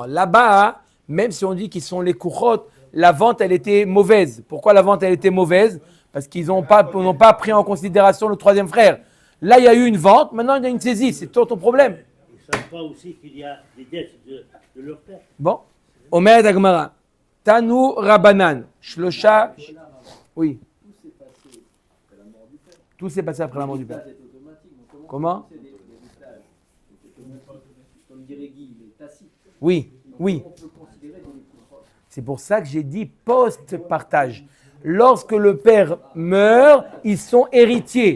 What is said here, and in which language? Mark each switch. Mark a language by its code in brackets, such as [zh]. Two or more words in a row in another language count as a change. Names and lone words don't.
[fr] Là-bas, même si on dit qu'ils sont les kouchot, la vente, elle était mauvaise. Pourquoi la vente, elle était mauvaise? Parce qu'ils n'ont pas pris en considération le troisième frère. Là, il y a eu une vente, maintenant il y a une saisie. C'est toi ton problème. Ils ne savent pas aussi qu'il y a des dettes de leur père. Bon. [arc] אומר הגמרא. תנו רבנן. שלשה. [fr] Oui. Tout s'est passé après la mort du père. Comment? Comme dirait Guy, il est tacite. Oui. On peut considérer des coups. C'est pour ça que j'ai dit post-partage. Lorsque le père meurt, ils sont héritiers.